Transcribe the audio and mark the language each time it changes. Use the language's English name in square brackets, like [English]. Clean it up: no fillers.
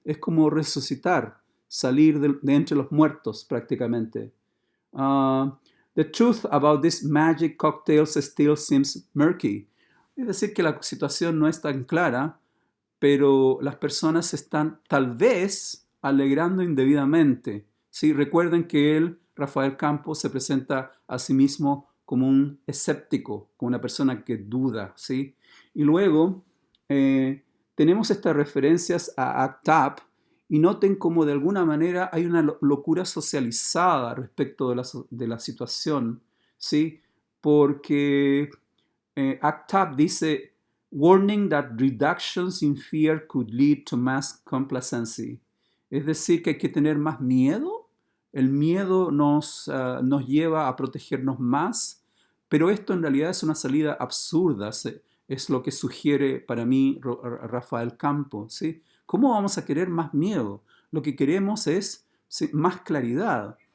[Spanish] Es como resucitar, salir de entre los muertos prácticamente. [English] The truth about these magic cocktails still seems murky. [Spanish] Es decir, que la situación no es tan clara, pero las personas se están tal vez alegrando indebidamente. ¿Sí? Recuerden que él, Rafael Campos, se presenta a sí mismo como un escéptico, como una persona que duda, ¿sí? Y luego tenemos estas referencias a ACT UP, y noten cómo de alguna manera hay una locura socializada respecto de la situación, ¿sí? Porque ACT UP dice, [English] warning that reductions in fear could lead to mass complacency. [Spanish] Es decir, que hay que tener más miedo. El miedo nos lleva a protegernos más, pero esto en realidad es una salida absurda, es lo que sugiere para mí Rafael Campos, ¿sí? ¿Cómo vamos a querer más miedo? Lo que queremos es más claridad.